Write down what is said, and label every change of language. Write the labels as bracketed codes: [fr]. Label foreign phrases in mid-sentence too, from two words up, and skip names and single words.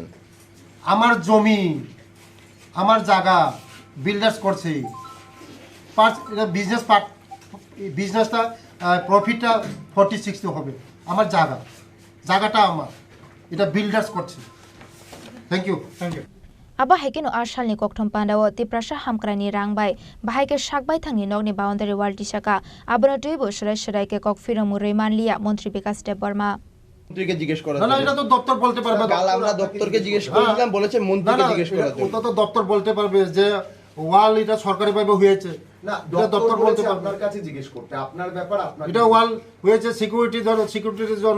[bn] আমার জমি আমার জায়গা বিল্ডার্স করছে। এটা বিজনেসটা প্রফিটটা 40-60 হবে। আমার জায়গাটা আমার, এটা বিল্ডার্স করছে। [en] thank you. [trp] Aba haikeno arsalni kokthom pandao tiprasha hamkrani rangbai bahaike shakbai thangni nogni [en] boundary wall [trp] tisaka abona tuibo shirai ke kok firam remanlia মন্ত্রী বিকাশ দেব বর্মা। [bn] মন্ত্রীকে জিজ্ঞেস করা, না এটা তো দপ্তর বলতে পারবে। কাল আমরা দপ্তরকে জিজ্ঞেস করেছিলাম, বলেছে মন্ত্রীকে জিজ্ঞেস করার জন্য। ওটা তো দপ্তর বলতে পারবে যে ওয়াল এটা সরকারিভাবে হয়েছে, না দপ্তর বলতে পারবে। আপনার কাছে জিজ্ঞেস করতে, আপনার ব্যাপার আপনার। এটা ওয়াল হয়েছে সিকিউরিটির জন্য।